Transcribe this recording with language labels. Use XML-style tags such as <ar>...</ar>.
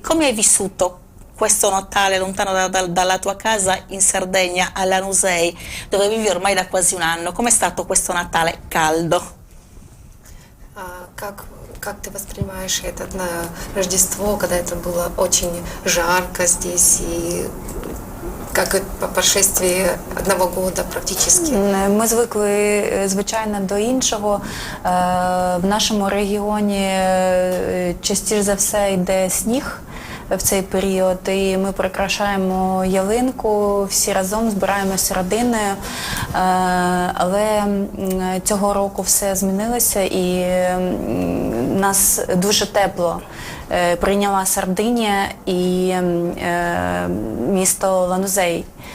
<it>Come hai vissuto questo Natale lontano dalla tua casa in Sardegna, a Lanusei, dove vivi ormai da quasi un anno? Com'è stato questo Natale caldo?</it> <ru>Как ты воспринимаешь это Рождество, когда это было очень жарко здесь и как по прошествии одного года практически?</ru> <uk>Ми звикли, звичайно, до іншого. В нашому регіоні частіше за все йде сніг в цей період, і ми прикрашаємо ялинку, всі разом збираємося родиною, але цього року все змінилося і нас дуже тепло прийняла Сардинія і місто Ланузей.</uk>